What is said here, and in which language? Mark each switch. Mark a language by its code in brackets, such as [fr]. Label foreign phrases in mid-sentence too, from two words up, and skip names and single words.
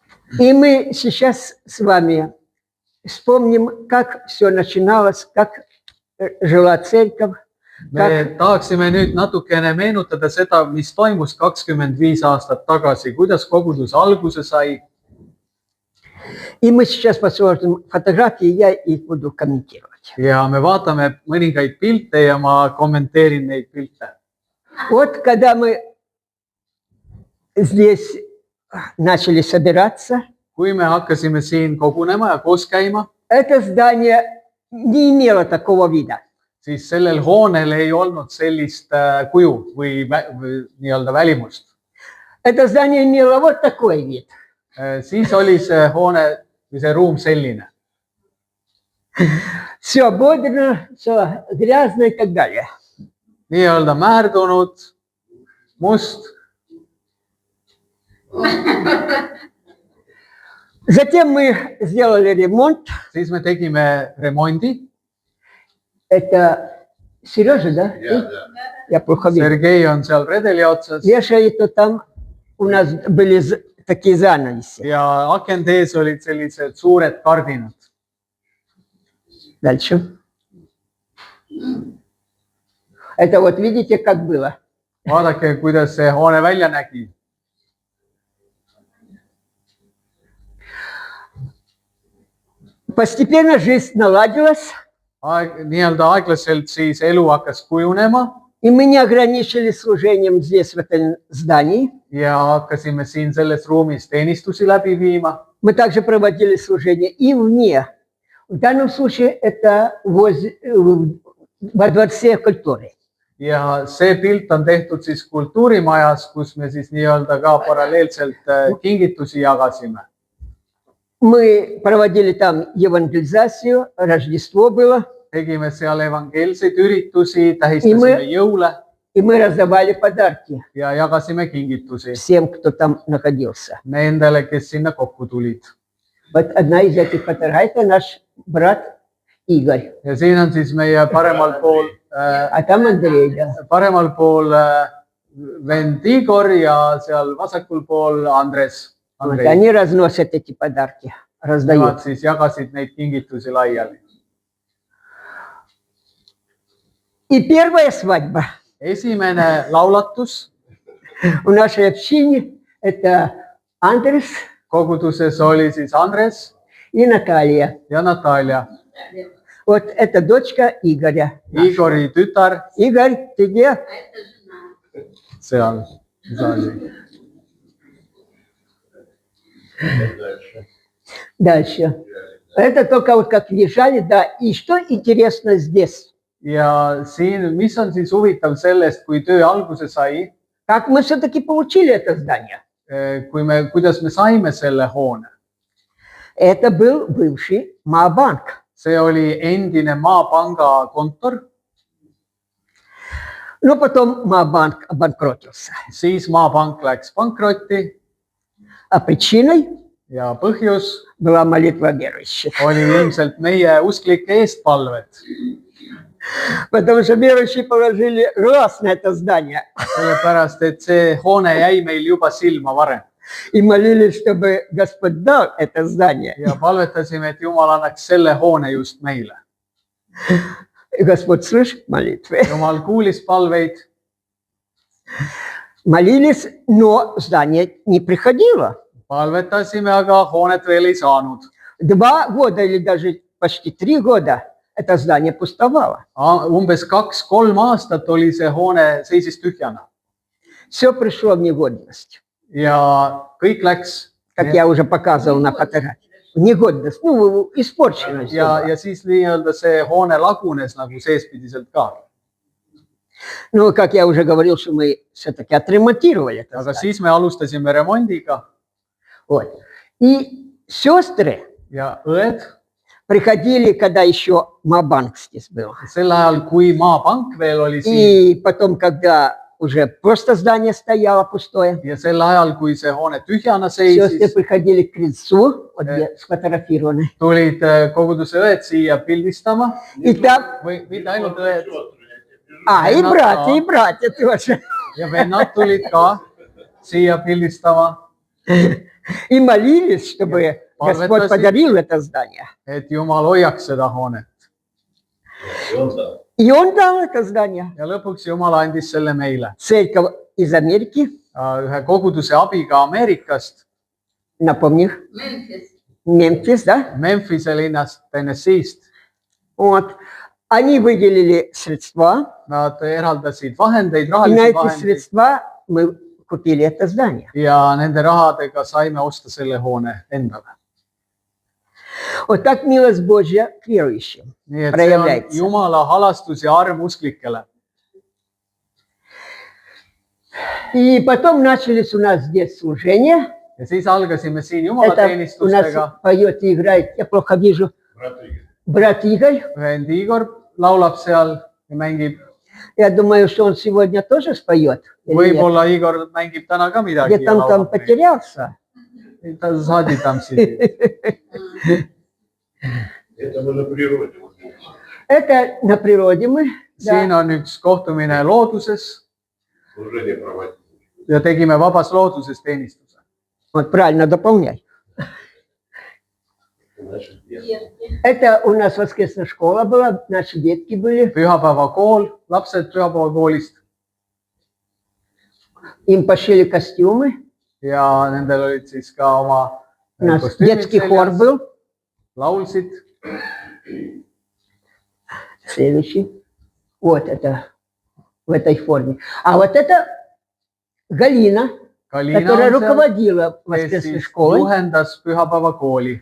[ru] И мы сейчас с вами вспомним, как все начиналось, как жила церковь. [et] Me tahaksime nüüd natukene meenutada seda, mis toimus 25 aastat tagasi, kuidas kogudus alguse sai. [ru] И мы сейчас посмотрим фотографии, я их буду комментировать. [et] Ja me vaatame mõningaid pilte ja ma kommenteerin neid pilte. [ru] Вот когда мы здесь начали собираться, [et] Kui me hakkasime siin kogunema ja koos käima, [ru] это здание не имело такого вида. [et] siis sellel hoonel ei olnud sellist kuju või nii-öelda välimust. [ru] Это здание имело вот такой вид. [et] Siis oli see hoone või see ruum selline. [ru] Все ободрано, все грязно и так далее. [et] Nii-öelda määrdunud, must. [ru] Затем мы сделали ремонт. [et] Siis me tegime remondi. [ru] Это Сережа, да? Я плохо вижу. [et] Sergei on seal redeli otsas. [ru] Вешали, то там у нас были такие занавеси. [et] Ja akende ees olid sellised suured kardinad. [ru] Дальше. Это вот видите, как было. [et] Vaadake, kuidas see hoone välja nägi. [ru] Постепенно жизнь наладилась. [et] Nii-öelda aeglaselt siis elu hakkas kujunema. [ru] И мы не ограничили служением здесь, в этом здании. [et] Ja hakkasime siin selles ruumis teenistusi läbi viima. [ru] Мы также проводили служение и вне. В данном случае это во Дворце культуры. [et] Ja see pilt on tehtud siis kultuurimajas, kus me siis nii-öelda ka paralleelselt kingitusi jagasime. [ru] Мы проводили там евангелизацию, Рождество было. [et] Tegime seal evangeelseid üritusi, tähistasime jõule. [ru] И мы раздавали подарки. [et] Ja jagasime kingitusi. [ru] Всем, кто там находился. [et] Nendele, kes sinna kokku tulid. [ru] Вот одна из этих фотографий, это наш брат Игорь. [et] Ja siin on siis meie paremal pool, [ru] А там Андрей, да. [et] paremal pool vend Igor ja seal vasakul pool Andres. [ru] Вот они разносят эти подарки, раздают. [et] Nemad siis jagasid neid kingitusi laiali. [ru] И первая свадьба [et] Esimene laulatus [ru] в нашей общине это Андрес [et] koguduses oli siis Andres [ru] и Наталья. [et] ja Natalja. [ru] Вот это дочка Игоря. [et] Igori tütar [ru] Игорь, ты где? [et] seal. [ru] Дальше. Это только вот как въезжали, да. И что интересно здесь? [et] Ja siin, mis on siis huvitav sellest, kui töö alguse sai, [ru] Как мы все-таки получили это здание? [et] kuidas me saime selle hoone? [ru] Это был бывший Маабанк. [et] See oli endine Maapanga kontor. [ru] Но потом Маабанк обанкротился. [et] Siis Maapank läks pankrotti [ru] А причиной [et] ja põhjus [ru] была молитва верующих. [et] oli ilmselt meie usklike eestpalved. [ru] Потому что верующие положили глаз на это здание. [et] Sellepärast, et see hoone jäi meil juba silma varem. [ru] И молились, чтобы Господь дал это здание. [et] Ja palvetasime, et Jumal annaks selle hoone just meile. [ru] И Господь слышит молитвы. [et] Jumal kuulis palveid. [ru] Молились, но здание не приходило. [et] Palvetasime, aga hoonet veel ei saanud. [ru] 2 года или даже почти 3 года это здание пустовало. [et] Umbes 2-3 aastat oli see hoone seisis tühjana. [ru] Все пришло в негодность. [et] Ja kõik läks. [ru] Как я уже показывал на фотографии. Негодность, ну, испорченность. [et] Ja siis nii-öelda see hoone lagunes nagu seespidiselt ka. [ru] Ну, как я уже говорил, что мы все-таки отремонтировали это [et] Aga [ru] здание. [et] siis me alustasime remondiga. [ru] Вот. И сестры [et] Ja õed [ru] приходили, когда еще Маабанк здесь был. [et] sel ajal, kui Maapank veel oli siin [ru] И потом, когда уже просто здание стояло пустое, [et] ja sel ajal, kui see hoone tühjana [ru] сестры [et] seisis, [ru] приходили к крыльцу, вот где сфотографированы. [et] tulid koguduse õed siia pildistama. [ru] И там, [et] Või mitte ainult õed. [ru] и братья тоже. [et] Ja vennad tulid ka siia pildistama. [ru] И молились, чтобы Господь подарил это здание. [et] et Jumal hoiaks seda hoonet. [ru] И Он дал это здание. [et] Ja lõpuks Jumal andis selle meile. [ru] Церковь из Америки, [et] Ühe koguduse abiga Ameerikast, [ru] напомню, Мемфис, да? [et] Memphise linnast, Tennessee'st. [ru] Вот. Они выделили средства. [et] Nad eraldasid vahendeid, [ru] И на [et] rahalisi [ru] эти [et] vahendeid [ru] средства мы купили это здание. [et] ja nende rahadega saime osta selle hoone endale. [ru] Вот так милость Божья к верующим [et] Nii et see on [ru] проявляется. [et] Jumala halastus ja arm usklikele. [ru] И потом начались у нас здесь служения. [et] Ja siis algasime siin [ru] Это у нас [et] jumalateenistustega. [ru] поет и играет, я плохо вижу, брат Игорь. [et] Vend Igor laulab seal ja mängib. [ru] Я думаю, что он сегодня тоже споет. или нет? [et] Võib-olla Igor mängib täna ka midagi. [ru] Где-то он там потерялся. [et] Ta saadi tamsi. [ru] Это мы на природе. Это на природе мы. [et] Siin [ru] Да. [et] on üks kohtumine looduses [ru] Служение проводить. [et] ja tegime vabas looduses teenistuse. [ru] Вот правильно дополняй. Наши детки. Это у нас воскресная школа была, наши детки были. [et] Pühapäevakool, lapsed pühapäevakoolist [ru] Им pошили костюмы. [et] ja nendel olid siis ka oma [ru] У нас детский хор был. [et] laulsid. [ru] Следующий. Вот это в этой форме. А вот это Галина, Kalina которая [et] on seal, [ru] руководила [et] kes [ru] воскресной [et] siis [ru] школой. [et] juhendas pühapäevakooli